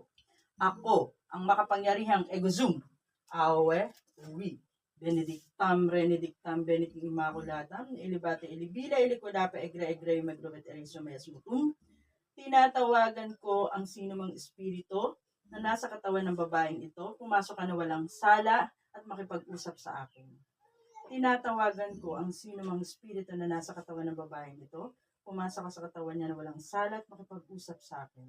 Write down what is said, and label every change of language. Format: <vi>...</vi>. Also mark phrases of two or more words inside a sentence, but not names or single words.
<tl>Ako, ang makapangyarihang Egozum, Awe, Uwi, Benedictam, Renedictam, Benedictum Immaculatam, Ilibate, Ilibila, Ilikulapa, Egre, Egre, Magrobet, Eriso, Mayas, Mutum. Tinatawagan ko ang sinumang espiritu na nasa katawan ng babaeng ito, pumasok ka na walang sala at makipag-usap sa akin. Tinatawagan ko ang sinumang espiritu na nasa katawan ng babaeng ito, pumasok ka sa katawan niya na walang sala at makipag-usap sa akin.</tl>